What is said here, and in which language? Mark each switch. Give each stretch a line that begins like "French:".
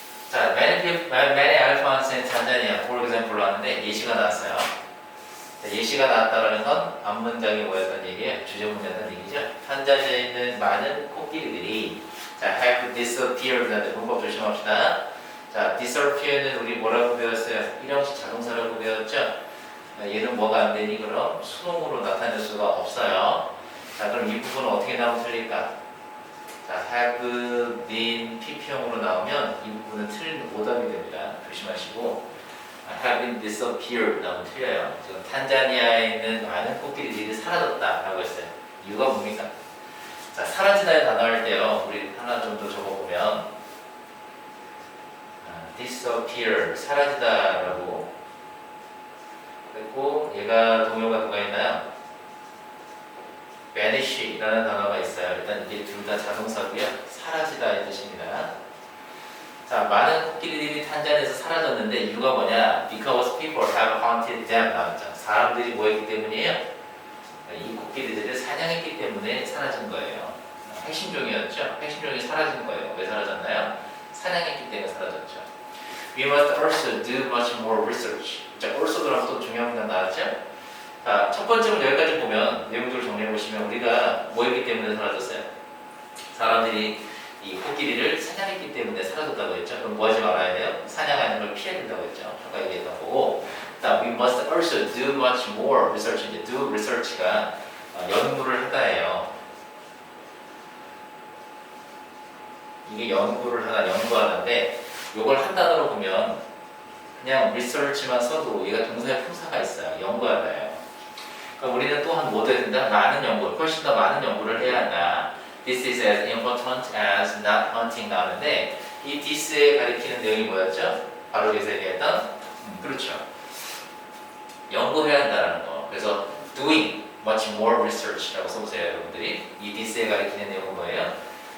English: 자, many elephants in Tanzania, for example로
Korean: 하는데 예시가 나왔어요. 자, 예시가 나왔다는 건 앞문장이 뭐였던 얘기예요? 주제문이었던 얘기죠. 탄자니아에 있는 많은 코끼리들이 자,
English: have disappeared.
Korean: 문법 조심합시다. 자, disappear는 우리 뭐라고 배웠어요? 일형식 자동사라고 배웠죠? 얘는 뭐가 안 되니? 그럼 수동으로 나타낼 수가 없어요. 자, 그럼 이 부분은 어떻게 나오면 틀릴까? 자, have been PP형으로 나오면 이 부분은 틀린 오답이 됩니다. 조심하시고
English: have been disappeared
Korean: 나오면 틀려요. 지금 탄자니아에 있는 많은 코끼리들이 사라졌다라고 했어요. 이유가 뭡니까? 자, 사라지다의 단어 할 때요. 우리 하나 좀 더 적어보면 disappear, 사라지다라고 그리고 얘가 동요가 누가 있나요? vanish라는 단어가 있어요. 일단 이게 둘 다 자동사고요. 사라지다의 뜻입니다. 자, 많은 코끼리들이 탄자니아에서 사라졌는데 이유가 뭐냐?
English: Because people have hunted them
Korean: 나왔죠. 사람들이 뭐 했기 때문이에요? 이 코끼리들을 사냥했기 때문에 사라진 거예요. 핵심종이었죠. 핵심종이 사라진 거예요. 왜 사라졌나요? 사냥했기 때문에 사라졌죠.
English: We must also do much more research.
Korean: 자, also 들어가서 또 중요한 건 나왔죠? 자, 첫 번째 문 여기까지 보면 내용들을 정리해 보시면 우리가 뭐 했기 때문에 사라졌어요? 사람들이 이 코끼리를 사냥했기 때문에 사라졌다고 했죠. 그럼 뭐 하지 말아야 돼요? 사냥하는 걸 피해야 된다고 했죠. 아까 얘기했던 거고.
English: 자, we must also do much more research.
Korean: 이제 do research가 연구를 하다예요. 이게 연구하는데 이걸 한 단어로 보면 그냥 research만 써도 얘가 동사의 품사가 있어요. 연구하다예요. 그럼 우리는 또한 뭐 해야 된다? 많은 연구, 훨씬 더 많은 연구를 해야 한다.
English: This is as important as not hunting
Korean: 나오는데 이 this에 가리키는 내용이 뭐였죠? 바로 여기서 얘기했던 그렇죠. 연구해야 한다는 거. 그래서
English: doing much more research
Korean: 라고 써보세요, 여러분들이. 이 this에 가리키는 내용은 뭐예요?